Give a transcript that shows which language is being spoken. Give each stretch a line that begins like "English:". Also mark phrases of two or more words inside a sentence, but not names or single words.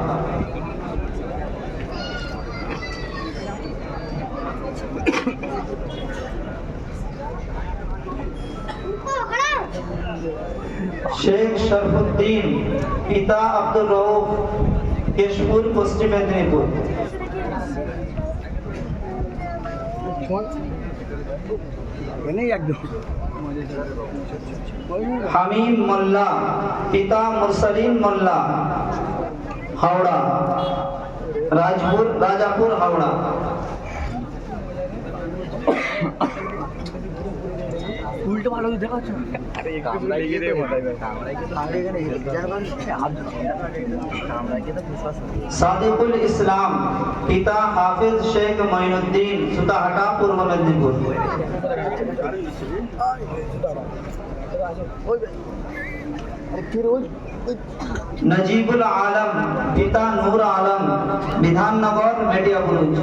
Hindi: शेख शरफुद्दीन पिता अब्दुल रऊफ केशपुर पश्चिम मेदिनीपुर। हमीम मोल्ला पिता मुरसलीन मोल्ला हावड़ा राजापुर हावड़ा।
Bangla: উল্টো ভালো দেখাচ্ছ।
Hindi: सादिकुल इस्लाम पिता हाफिज शेख मोइनुद्दीन सुताहाटा पूर्व मेदिनीपुर। नजीबुल आलम पिता नूर आलम विधाननगर मेटियापुर।